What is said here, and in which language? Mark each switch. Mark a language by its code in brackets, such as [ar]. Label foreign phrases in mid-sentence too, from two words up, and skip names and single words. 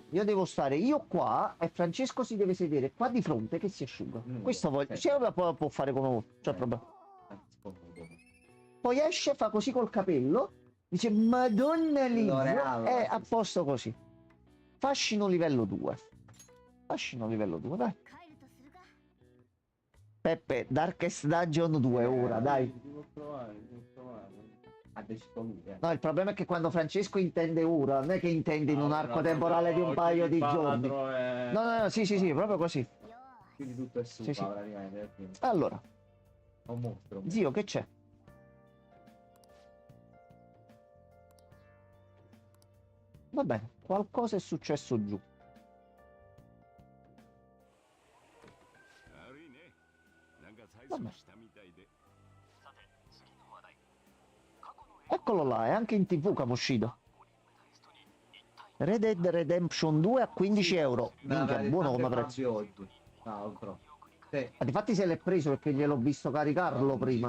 [it] Io devo stare io qua e Francesco si deve sedere qua di fronte che si asciuga. Questo voglio. ok. Cioè, può fare come vuole. C'è problema. Poi esce, fa così col capello. Dice, Madonna Livio. L'Oreal, È sì, a sì. posto così. Fascino livello 2. Fascino livello 2, dai. [ja] 帰るとするか [it] Peppe, Darkest Dungeon 2 ora, dai. Devo provare. Ha deciso lui, No, il problema è che quando Francesco intende ora, non è che intende in un Ah, arco no, temporale di un oggi paio il di giorni. baratro è- No, sì, proprio così. [ja] よーし [it] Quindi tutto è suo, Sì, sì. praticamente. Peppino. Allora, È un mostro. zio, che c'è? Va bene, qualcosa è successo giù. [ja] 悪いね。なんか催なんだ促したみたいで。 [it] Eccolo là, è anche in TV Kamoshida. Red Dead Redemption 2 a 15 euro. Me l'aveva Minchia, detto buono anche come prezzo. Fabio oggi. Tra l'altro. Sì. Ma difatti se l'è preso perché gliel'ho visto caricarlo Non prima.